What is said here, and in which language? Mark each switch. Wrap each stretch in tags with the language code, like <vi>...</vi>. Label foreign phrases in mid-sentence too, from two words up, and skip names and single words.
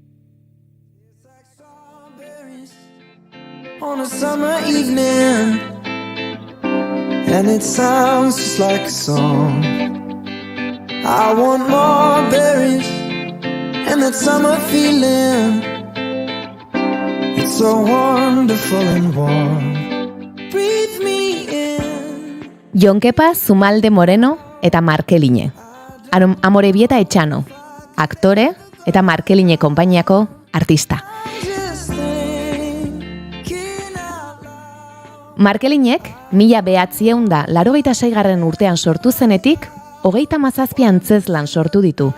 <en>On a summer evening, and it sounds just like a song. I want more berries and that summer feeling. It's so wonderful and warm. Breathe me in.</en> <eu>Jonkepa Zumalde Moreno eta Markeline. Amorebieta Etxano, aktore eta Markeline konpainiako artista. Markelinek 1986 urtean sortu zenetik, 37 antzezlan sortu ditu.</eu>